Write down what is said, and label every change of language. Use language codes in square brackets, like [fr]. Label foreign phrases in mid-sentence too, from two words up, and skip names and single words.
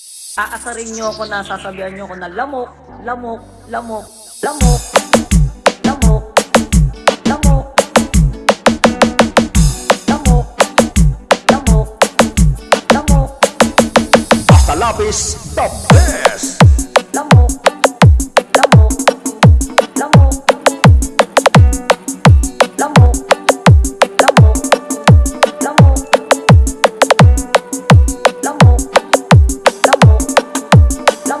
[tl] Aasarin nyo ako na sasabihan nyo ako na lamok, lamok, lamok, lamok, lamok, lamok, lamok, lamok, lamok. [en] Hasta Lapis, the best! [tl] Lamok, lamok, lamok, lamok, lamok, lamok, lamok, lamok, lamok.